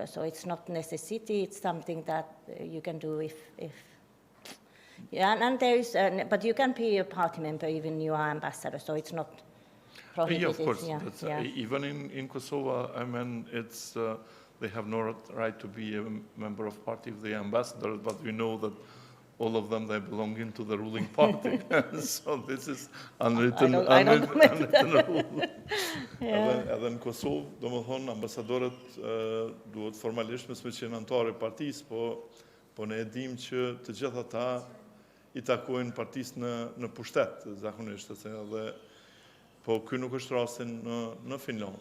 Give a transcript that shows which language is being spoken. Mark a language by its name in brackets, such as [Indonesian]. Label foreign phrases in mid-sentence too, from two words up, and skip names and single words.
[English] So it's not necessity, it's something that you can do if and there is, but you can be a party member even you are ambassador, so it's not prohibited. Yeah, of course. Even in Kosovo, I mean, it's they have no right to be a member of party of the ambassador, but we know that all of them, they belong into the ruling party. So this is unwritten rule. [Albanian] Edhe në Kosovë, domethënë ambasadorët duhet formalisht me qenë anëtarë e partisë, po ne e dim që të gjithë ata I takojnë partisë në pushtet, zakonisht, edhe po ky nuk është rasti në Finland.